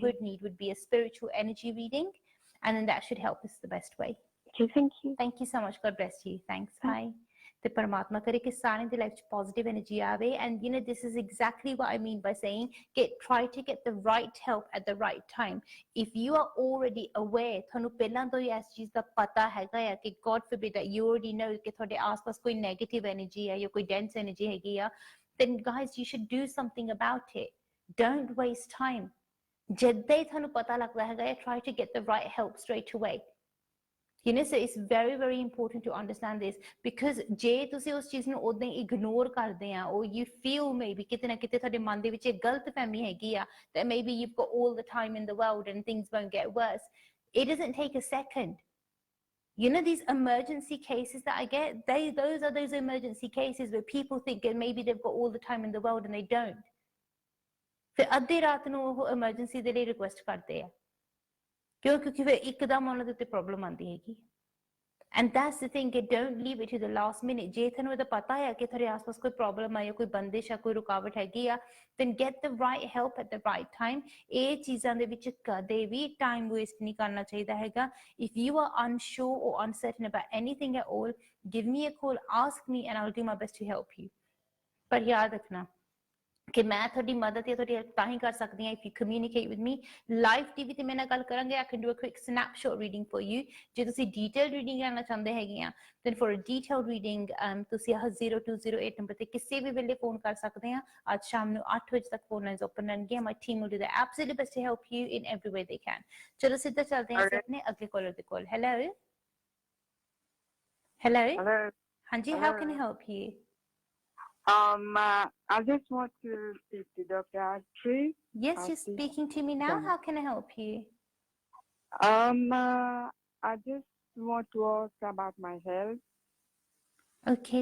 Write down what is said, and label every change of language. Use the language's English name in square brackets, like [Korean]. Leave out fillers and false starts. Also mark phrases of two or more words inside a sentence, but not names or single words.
[English] would need would be a spiritual energy reading, and then that should help us the best way. Okay, thank you. Thank you so much. God bless you. Thanks. Bye. Bye. The [Punjabi] ਪਰਮਾਤਮਾ ਕਰੇ ਕਿ ਸਾਰੇ ਦੀ [English] life positive energy aave, and this is exactly what I mean by saying try to get the right help at the right time. If you are already aware, [Punjabi] thanu ਪਹਿਲਾਂ ਤੋਂ ਹੀ ਇਸ ਚੀਜ਼ ਦਾ ਪਤਾ ਹੈਗਾ ਆ ਕਿ [English] God forbid that you already know [Punjabi] ਕਿ ਤੁਹਾਡੇ ਆਸ-ਪਾਸ ਕੋਈ [English] negative energy [Punjabi] ਹੈ ਜਾਂ ਕੋਈ [English] dense energy [Punjabi] ਹੈਗੀ ਆ, [English] then guys you should do something about it. Don't waste time. [Punjabi] ਜਦੋਂ ਹੀ ਤੁਹਾਨੂੰ ਪਤਾ ਲੱਗਦਾ ਹੈਗਾ, [English] try to get the right help straight away. So it's very, very important to understand this, because [Punjabi] ਜੇ ਤੁਸੀਂ ਉਸ ਚੀਜ਼ ਨੂੰ ਉਦਾਂ ਹੀ ignore ਕਰਦੇ ਆ, [English] or you feel maybe [Punjabi] ਕਿਤੇ ਨਾ ਕਿਤੇ ਤੁਹਾਡੇ ਮਨ ਦੇ ਵਿੱਚ ਇੱਕ ਗਲਤਫਹਿਮੀ ਹੈਗੀ ਆ [English] that maybe you've got all the time in the world and things won't get worse. It doesn't take a second. These emergency cases that I get, those are those emergency cases where people think that maybe they've got all the time in the world and they don't. [Punjabi] ਫਿਰ ਅੱਧੀ ਰਾਤ ਨੂੰ ਉਹ emergency ਦੇ ਲਈ request ਕਰਦੇ ਆ, ਕਿਉਂਕਿ ਫਿਰ ਇੱਕਦਮ ਉਹਨਾਂ ਦੇ ਉੱਤੇ ਪ੍ਰੋਬਲਮ ਆਉਂਦੀ ਹੈਗੀ। [English] And that's the thing, don't leave it to the last minute. [Punjabi] ਜੇ ਤੁਹਾਨੂੰ ਇਹਦਾ ਪਤਾ ਹੈ ਕਿ ਤੁਹਾਡੇ ਆਸ-ਪਾਸ ਕੋਈ ਪ੍ਰੋਬਲਮ ਆ ਜਾਂ ਕੋਈ ਬੰਦਿਸ਼ ਆ, ਕੋਈ ਰੁਕਾਵਟ ਹੈਗੀ ਆ, [English] then get the right help at the right time. [Punjabi] ਇਹ ਚੀਜ਼ਾਂ ਦੇ ਵਿੱਚ ਕਦੇ ਵੀ [English] time waste [Punjabi] ਨਹੀਂ ਕਰਨਾ ਚਾਹੀਦਾ ਹੈਗਾ. [English] If you are unsure or uncertain about anything at all, give me a call, ask me, and I'll do my best to help you. [Punjabi] ਪਰ ਯਾਦ ਰੱਖਣਾ ਕਿ ਮੈਂ ਤੁਹਾਡੀ ਮਦਦ ਜਾਂ ਤੁਹਾਡੀ ਹੈਲਪ ਤਾਂ ਹੀ ਕਰ ਸਕਦੀ ਹਾਂ [English] if you communicate with me. [Punjabi] ਲਾਈਵ ਟੀਵੀ ਤੇ ਮੇਰੇ ਨਾਲ ਗੱਲ ਕਰਾਂਗੇ, [English] I can do a quick snapshot reading for you. [Punjabi] ਜੇ ਤੁਸੀਂ [English] detailed reading [Punjabi] ਲੈਣਾ ਚਾਹੁੰਦੇ ਹੈਗੇ ਆ, [English] then for a detailed reading [Punjabi] ਤੁਸੀਂ 0208 ਨੰਬਰ ਤੇ ਕਿਸੇ ਵੀ ਵੇਲੇ ਫੋਨ ਕਰ ਸਕਦੇ ਆ। ਅੱਜ ਸ਼ਾਮ ਨੂੰ 8 ਵਜੇ ਤੱਕ ਫੋਨ ਲਾਈਨਸ ਓਪਨ ਰਹਿਣਗੀਆਂ। [English] My team will do their absolute best to help you in every way they can. [Punjabi] ਚਲੋ ਸਿੱਧਾ ਚੱਲਦੇ ਹਾਂ ਅਸੀਂ ਆਪਣੇ ਅਗਲੇ ਕਾਲਰ ਦੇ ਕੋਲ। ਹੈਲੋ ਹਾਂਜੀ, [English] how can I help you? I just want to speak to Dr. Arti. Yes, you're speaking to me now. How can I help you? I just want to ask about my health. Okay.